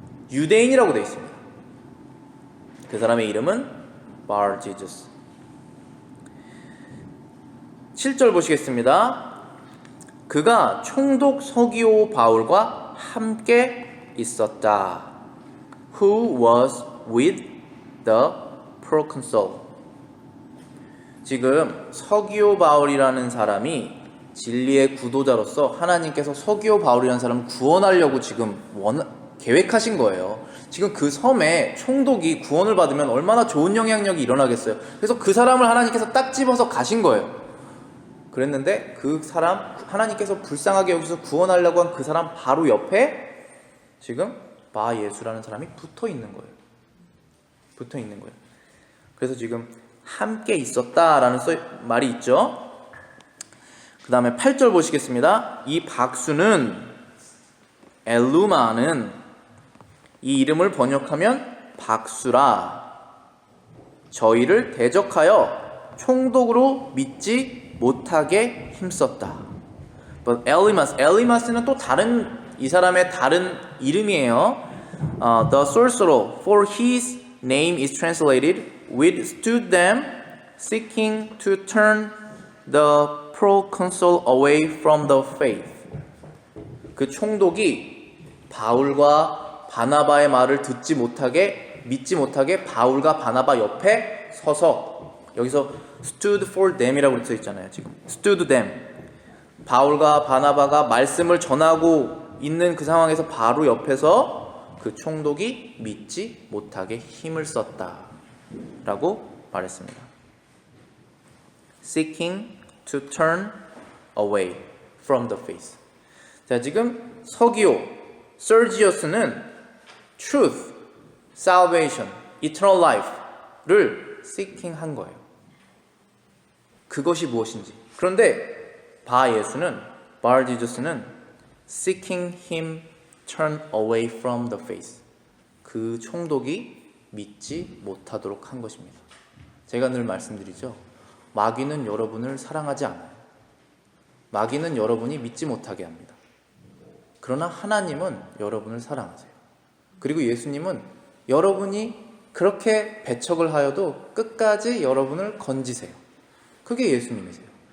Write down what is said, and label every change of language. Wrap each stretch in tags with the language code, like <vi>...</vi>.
<ko>유대인이라고 되어 있습니다. 그 사람의 이름은 Bar-Jesus. 7절 보시겠습니다. 그가 총독 서기오 바울과 함께 있었다.</ko> <en>Who was with the proconsul.</en> <ko>지금 서기오 바울이라는 사람이 진리의 구도자로서 하나님께서 서기오 바울이라는 사람을 구원하려고 지금 계획하신 거예요. 지금 그 섬에 총독이 구원을 받으면 얼마나 좋은 영향력이 일어나겠어요. 그래서 그 사람을 하나님께서 딱 집어서 가신 거예요. 그랬는데 그 사람, 하나님께서 불쌍하게 여기서 구원하려고 한 그 사람 바로 옆에 지금 바예수라는 사람이 붙어 있는 거예요. 붙어 있는 거예요. 그래서 지금 함께 있었다라는 말이 있죠. 그 다음에 8절 보시겠습니다. 이 박수는, 엘루마는 이 이름을 번역하면 박수라, 저희를 대적하여 총독으로 믿지 못하게 힘썼다. But Elymas는 또 다른, 이 사람의 다른 이름이에요.</ko> <en>The sorcerer, for his name is translated, withstood them, seeking to turn the proconsul away from the faith.</en> <ko>그 총독이 바울과 바나바의 말을 듣지 못하게, 믿지 못하게 바울과 바나바 옆에 서서, 여기서</ko> <en>stood for them</en> <ko>이라고 써 있잖아요. 지금</ko> <en>stood them,</en> <ko>바울과 바나바가 말씀을 전하고 있는 그 상황에서 바로 옆에서 그 총독이 믿지 못하게 힘을 썼다 라고 말했습니다.</ko> <en>Seeking to turn away from the faith.</en> <ko>자, 지금 서기오 Sergius는</ko> <en>truth, salvation, eternal life</en> <ko>를 seeking 한 거예요. 그것이 무엇인지. 그런데 바예수는,</ko> <en>Bar-Jesus는 seeking him turn away from the faith.</en> <ko>그 총독이 믿지 못하도록 한 것입니다. 제가 늘 말씀드리죠. 마귀는 여러분을 사랑하지 않아요. 마귀는 여러분이 믿지 못하게 합니다. 그러나 하나님은 여러분을 사랑하세요. 그리고 예수님은 여러분이 그렇게 배척을 하여도 끝까지 여러분을 건지세요. 그게 예수님이세요.</ko>